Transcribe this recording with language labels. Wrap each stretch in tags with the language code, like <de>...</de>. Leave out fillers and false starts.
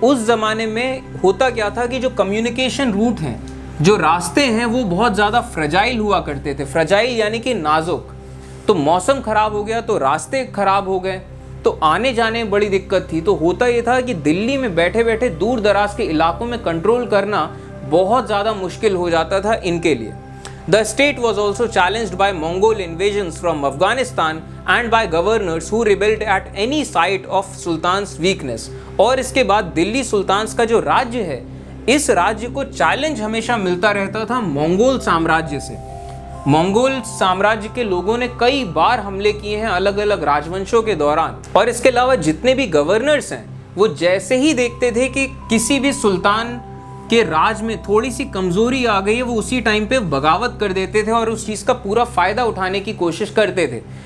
<hi>उस ज़माने में होता क्या था कि जो कम्युनिकेशन रूट हैं, जो रास्ते हैं, वो बहुत ज़्यादा फ्रेजाइल हुआ करते थे। फ्रेजाइल यानी कि नाजुक। तो मौसम ख़राब हो गया तो रास्ते ख़राब हो गए, तो आने जाने में बड़ी दिक्कत थी। तो होता ये था कि दिल्ली में बैठे बैठे दूर दराज के इलाकों में कंट्रोल करना बहुत ज़्यादा मुश्किल हो जाता था इनके लिए।</hi> <en>The state was also challenged by Mongol invasions from Afghanistan and by governors who rebelled at any sight of Sultan's weakness.</en> <hi>और इसके बाद दिल्ली सुल्तान्स का जो राज्य है, इस राज्य को चैलेंज हमेशा मिलता रहता था मंगोल साम्राज्य से। मंगोल साम्राज्य के लोगों ने कई बार हमले किए हैं अलग अलग राजवंशों के दौरान, और इसके अलावा जितने भी गवर्नर्स हैं वो जैसे ही देखते थे कि किसी भी सुल्तान के राज में थोड़ी सी कमजोरी आ गई है, वो उसी टाइम पे बगावत कर देते थे और उस चीज़ का पूरा फायदा उठाने की कोशिश करते थे।</hi>